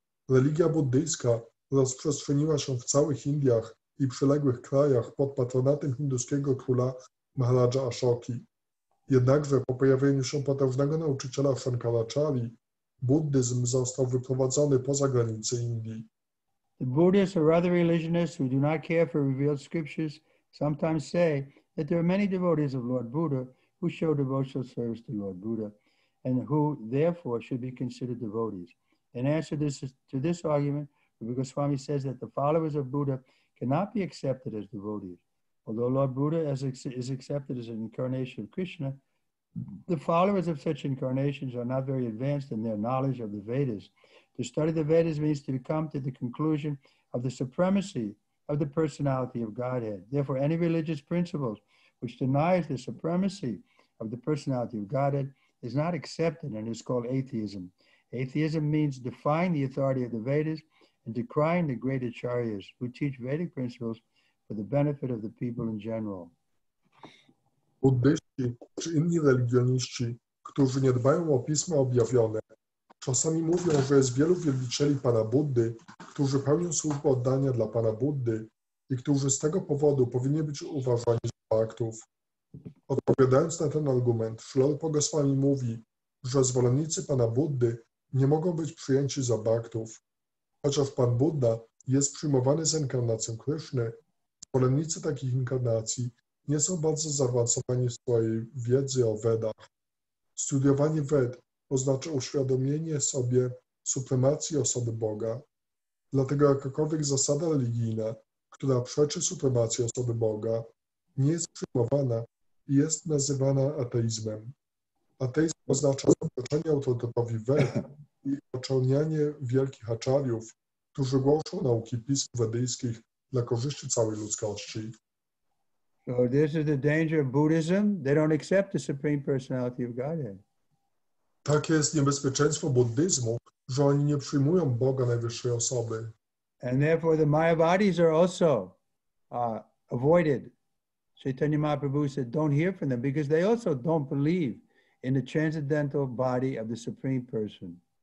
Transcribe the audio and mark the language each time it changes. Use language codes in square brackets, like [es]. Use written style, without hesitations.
[pl] Religia buddyjska rozprzestrzeniła się w całych Indiach i przyległych krajach pod patronatem hinduskiego króla Maharaja Ashoki. Jednakże po pojawieniu się potężnego nauczyciela Shankaracharyi, buddyzm został wyprowadzony poza granice Indii. [en] The Buddhists or other religionists who do not care for revealed scriptures sometimes say that there are many devotees of Lord Buddha who show devotional service to Lord Buddha and who therefore should be considered devotees. In answer to this argument, Trivikrama Swami says that the followers of Buddha cannot be accepted as devotees. Although Lord Buddha is accepted as an incarnation of Krishna, the followers of such incarnations are not very advanced in their knowledge of the Vedas. To study the Vedas means to come to the conclusion of the supremacy of the personality of Godhead. Therefore, any religious principles which denies the supremacy of the personality of Godhead is not accepted and is called atheism. Atheism means defying the authority of the Vedas and decrying the great acharyas who teach Vedic principles for the benefit of the people in general. [pl] Buddyści czy inni religioniści, którzy nie dbają o pisma objawione, czasami mówią, że jest wielu wielbicieli Pana Buddy, którzy pełnią służbę oddania dla Pana Buddy i którzy z tego powodu powinni być uważani za baktów. Odpowiadając na ten argument, Srila Goswami mówi, że zwolennicy Pana Buddy nie mogą być przyjęci za baktów. Chociaż Pan Buddha jest przyjmowany z inkarnacją Kryszny, zwolennicy takich inkarnacji nie są bardzo zaawansowani w swojej wiedzy o Vedach. Studiowanie Ved oznacza uświadomienie sobie supremacji osoby Boga. Dlatego jakakolwiek zasada religijna, która przeczy supremacji osoby Boga, nie jest przyjmowana i jest nazywana ateizmem. Ateizm oznacza zaprzeczenie autorytetowi Ved i oczernianie wielkich acharyów, którzy głoszą nauki pism wedyjskich dla korzyści całej ludzkości. [en] So this is the danger of Buddhism. They don't accept the Supreme Personality of Godhead. [pl] Takie jest niebezpieczeństwo buddyzmu, że oni nie przyjmują Boga najwyższej osoby. [en] And therefore the Mayavadis are also avoided. Chaitanya Mahaprabhu said, don't hear from them because they also don't believe in the transcendental body of the Supreme Person.